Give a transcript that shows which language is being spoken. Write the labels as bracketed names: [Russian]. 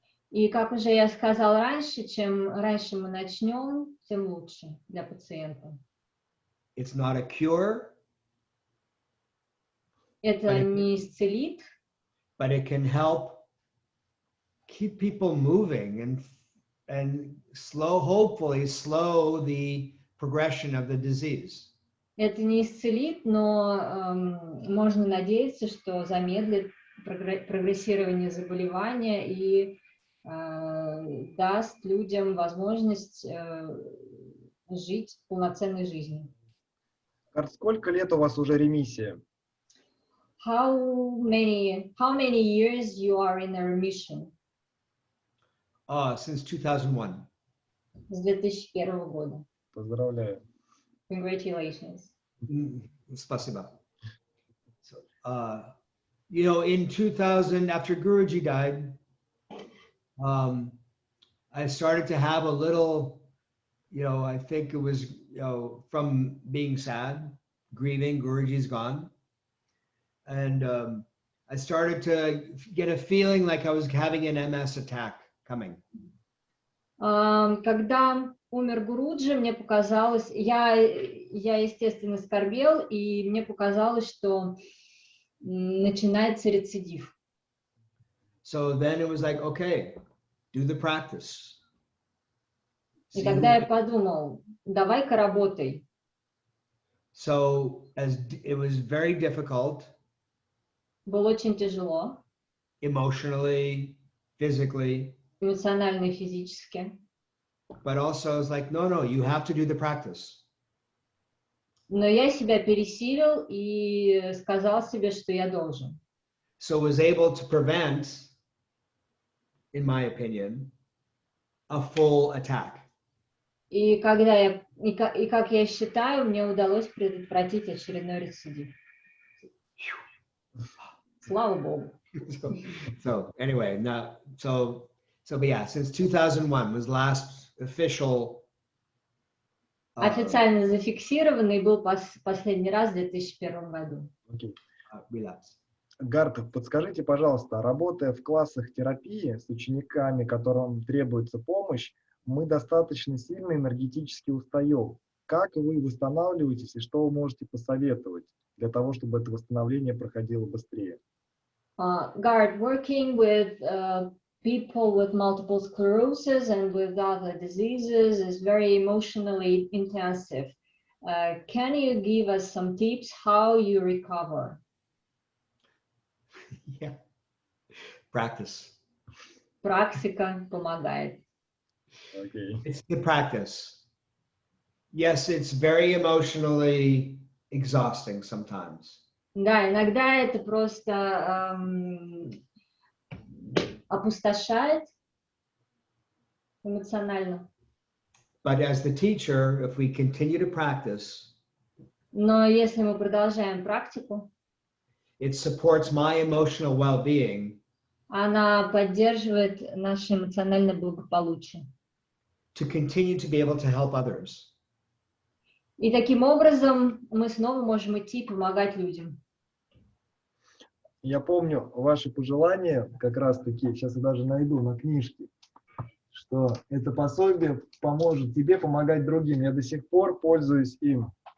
[Russian] И как уже я сказал раньше, чем раньше мы начнем, тем лучше для пациента. [English] It's not a cure, [Russian] Это не исцелит, [English] but it can help keep people moving and hopefully slow the progression of the disease. [Russian] это не исцелит, но можно надеяться, что замедлит прогрессирование заболевания и даст людям возможность жить полноценной жизнью. Гарт, сколько лет у вас уже ремиссия? [English] How many years you are in a remission? Since 2001. [Russian] С 2001 года. Поздравляю. [English] Congratulations. [Russian] Спасибо. [English] So, you know, in 2000, after Guruji died, I started to have a little, you know, I think it was, you know, from being sad, grieving, Guruji's gone. And I started to get a feeling like I was having an MS attack coming. [Russian] Когда умер Гуруджи, мне показалось, я естественно скорбел, и мне показалось, что начинается рецидив. [English] So then it was like, okay, do the practice. [Russian] И тогда я подумал, давай-ка работай. [English] So as it was very difficult. [Russian] Было очень тяжело. [English] Emotionally, physically. [Russian] Эмоционально и физически. [English] But also it's like, no, you have to do the practice. [Russian] Но я себя пересилил и сказал себе, что я должен. [English] So was able to prevent, in my opinion, a full attack. [Russian] И как я считаю, мне удалось предотвратить очередной рецидив. Слава Богу. [English] So anyway, but yeah, since 2001 was last official. [Russian] Официально зафиксированный был последний раз в 2001 году. [English] Okay. Relapse. [Russian] Гарт, подскажите, пожалуйста, работая в классах терапии с учениками, которым требуется помощь, мы достаточно сильно энергетически устаем. Как вы восстанавливаетесь и что вы можете посоветовать для того, чтобы это восстановление проходило быстрее? [English] Garth, working with people with multiple sclerosis and with other diseases is very emotionally intensive. Can you give us some tips how you recover? Yeah. Practice. [Russian] Практика помогает. [English] Okay. It's the practice. Yes, it's very emotionally exhausting sometimes. [Russian] Да, иногда это просто опустошает эмоционально. [English] But as the teacher, if we continue to practice, [Russian] Но если мы продолжаем практику, [English] it supports my emotional well-being. [Russian] Она поддерживает наше эмоциональное благополучие. [English] To continue to be able to help others. [Russian] И таким образом мы снова можем идти и помогать людям. Я помню ваши пожелания, как раз таки, сейчас я даже найду на книжке, что это пособие поможет тебе помогать другим. Я до сих пор пользуюсь им.